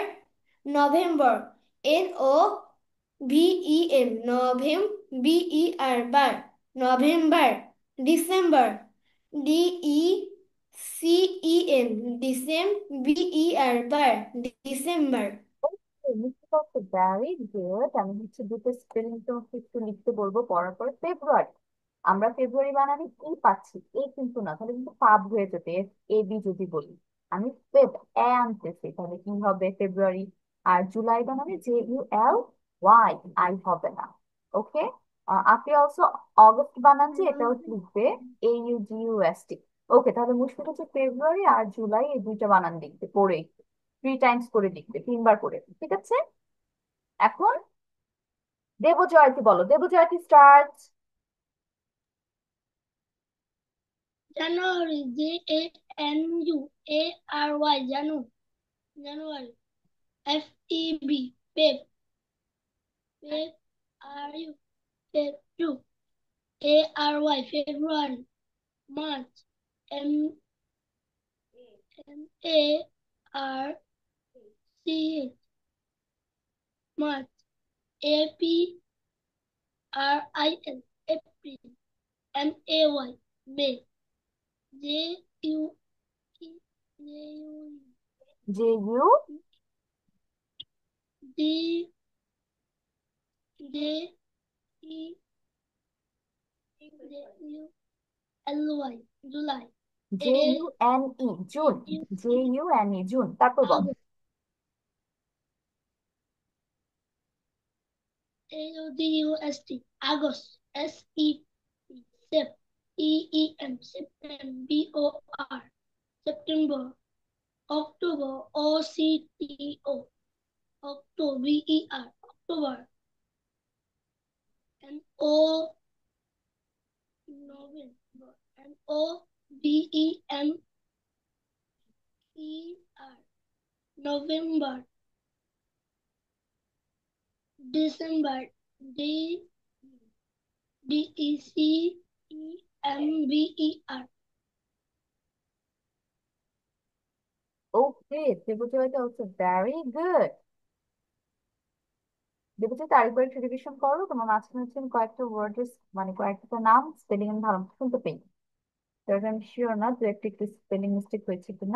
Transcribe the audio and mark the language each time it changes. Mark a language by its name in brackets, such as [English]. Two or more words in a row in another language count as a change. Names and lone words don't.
[English] November, November. December, December. very good. [Bangla] আমি হচ্ছে দুটো স্পেলিং তোমাকে একটু লিখতে বলবো পড়ার পর। ফেব্রুয়ারি, আমরা ফেব্রুয়ারি বানানে কি পাচ্ছি? এ কিন্তু না, তাহলে কিন্তু পাব হয়ে যেত, এ বি যদি বলি। আমি ফেব এ আনতেছি, তাহলে কি হবে ফেব্রুয়ারি। আর জুলাই বানানে JULY, আই হবে না। ওকে। আপনি অলসো অগস্ট বানান যে, এটাও লিখবে AUGUST। ওকে, তাহলে মুশকিল হচ্ছে ফেব্রুয়ারি আর জুলাই এই দুইটা বানান লিখবে পড়ে, 3 টাইমস করে লিখবে, 3বার করে। ঠিক আছে, এখন দেবজয়ন্তী বলো। দেবজয়ন্তী স্টার্ট। [English] January, January, January. FEB, February, February. March, MARCH, March. APRIL, April. May. May. J-U-E. J-U. D. J-E. J-U-L-Y. July. J-U-N-E. জুন। J-U-N-E. [Bangla] জুন। তারপর বল। [English] August. A-U-D-U-S-T. August. S-E-P. Sep. E-E-M. September. B-O-R. September. October. O-C-T-O. October. B-E-R. October. N-O. November. November. November. December. D D-E-C-E-M-B-E-R. [Bangla] ওকে, ত্রিভুজায়িতা হচ্ছে [English] very good. [Bangla] দেবজিৎ আরেকবার একটু রিভিশন করো, তোমার মাঝখানে হচ্ছে আমি কয়েকটা ওয়ার্ড, মানে কয়েকটা নাম স্পেলিং আমি ভালো মতো শুনতে পাই, তাহলে আমি শিওর না দু একটা একটু [English] spelling mistake [Bangla] হয়েছে কিনা।